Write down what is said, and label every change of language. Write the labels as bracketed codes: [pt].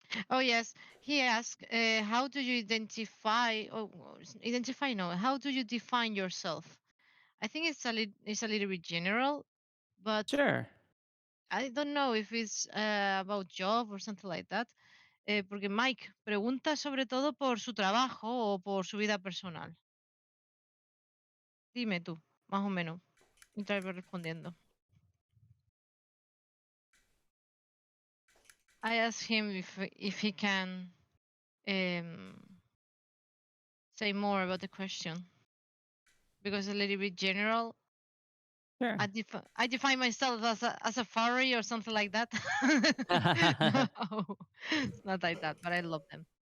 [en] Oh yes, he asked, "How do you identify? Oh, identify? No. How do you define yourself?" I think it's a little bit general, but Sure. I don't know if it's about job or something like that. [es] Porque Mike pregunta sobre todo por su trabajo o por su vida personal. Dime tú, más o menos, mientras voy respondiendo. [en] I asked him if he can um, say more about the question because it's a little bit general. Sure. I define myself as a furry or something like that. No, it's not like that, but I love them.